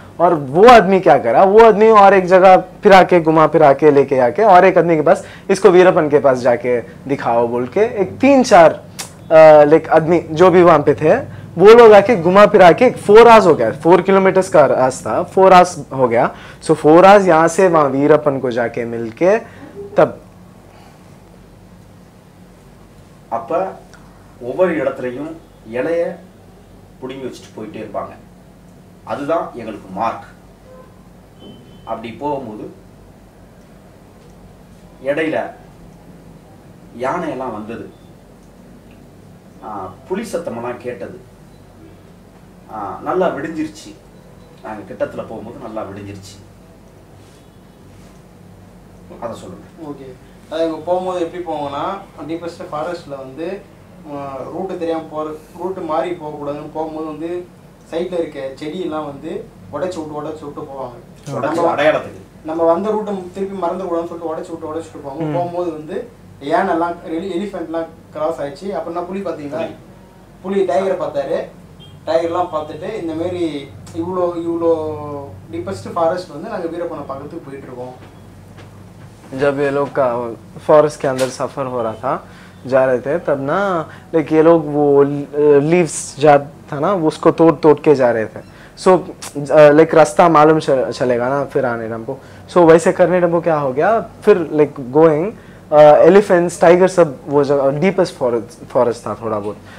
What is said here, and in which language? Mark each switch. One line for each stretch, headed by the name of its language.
Hindi: और वो आदमी क्या करा, वो आदमी और एक जगह फिरा के घुमा फिरा के लेके आके और एक आदमी के पास इसको वीरप्पन के पास जाके दिखाओ बोल के एक 3-4 लाइक आदमी जो भी वहां पे थे वो लोग आके घुमा फिरा के 4 आवर्स हो गया, 4 किलोमीटर का रास्ता 4 आवर्स हो गया। सो 4 आवर्स यहाँ से वहां वीरप्पन को जाके मिलके तब
Tamil: அப்ப ஒவ்வொரு இடத்துலையும் இலைய புடுங்கி வச்சுட்டு போயிட்டே இருப்பாங்க. அதுதான் எங்களுக்கு மார்க். அப்படி போகும்போது இடையில யானையெல்லாம் வந்தது, புலி சத்தமெல்லாம் கேட்டது. நல்லா விடிஞ்சிருச்சு, நாங்கள் கிட்டத்தில் போகும்போது நல்லா விடிஞ்சிருச்சு. அதை சொல்லுங்க. ஓகே, அது இங்கே போகும்போது எப்படி போவோம்னா டீப்பஸ்ட் ஃபாரஸ்ட்டில் வந்து ரூட்டு தெரியாமல் போகிற ரூட்டு மாறி போகக்கூடாதுன்னு போகும்போது வந்து சைடில் இருக்க செடியெல்லாம் வந்து உடச்சி விட்டு போவாங்க. அடையாளத்துக்கு நம்ம வந்த ரூட்டை திருப்பி மறந்துக்கூடாதுன்னு சொல்லிட்டு உடச்சிட்டு போவாங்க. போகும்போது வந்து யானைலாம் எலிஃபென்ட்லாம் கிராஸ் ஆயிடுச்சு. அப்படின்னா புலி பார்த்தீங்களா, புலி டைகரை பார்த்தாரு, டைகர்லாம் பார்த்துட்டு இந்தமாரி இவ்வளோ டீப்பஸ்ட் ஃபாரஸ்ட் வந்து நாங்கள் वीरप्पन பார்க்கறதுக்கு போயிட்டுருக்கோம்.
Hindi: जब ये लोग का फॉरेस्ट के अंदर सफ़र हो रहा था, जा रहे थे, तब ना लाइक ये लोग वो लीव्स जा था ना उसको तोड़ के जा रहे थे। सो लाइक रास्ता मालूम चलेगा ना फिर आने हमको। सो वैसे करने हमको क्या हो गया, फिर लाइक
English: going elephants tiger
Hindi: सब वो जगह डीपेस्ट फॉरेस्ट था थोड़ा बहुत।